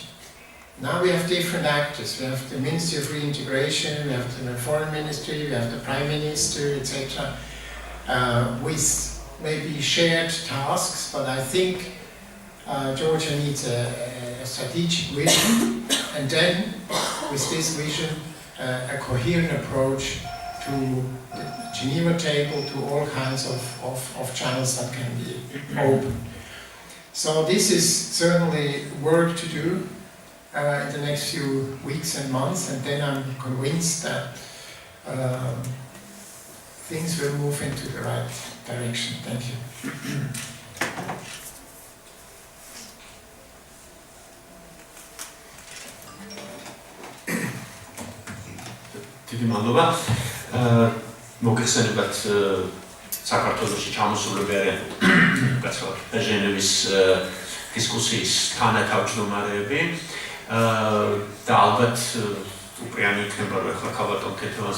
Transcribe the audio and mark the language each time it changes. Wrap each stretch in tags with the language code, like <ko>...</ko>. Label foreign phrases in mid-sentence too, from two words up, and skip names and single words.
<en>Now we have different actors. We have the Ministry of Reintegration, we have the Foreign Ministry, we have the Prime Minister, etc., with maybe shared tasks, but I think Georgia needs a strategic vision, and then with this vision, a coherent approach to the Geneva table, to all kinds of channels that can be open. So this is certainly work to do in the next few weeks and months, and then I'm convinced that things will move into the right direction. Thank you.</en> <ka>დიდი მადლობა. მოგეხსენებათ საქართველოში ჩამოსულები არიან უკაცრავად ჟენევის დისკუსიის თანათავმჯდომარეები და ალბათ უპრიანი იქნება რომ ახლა ქალბატონ ქეთევანს</ka>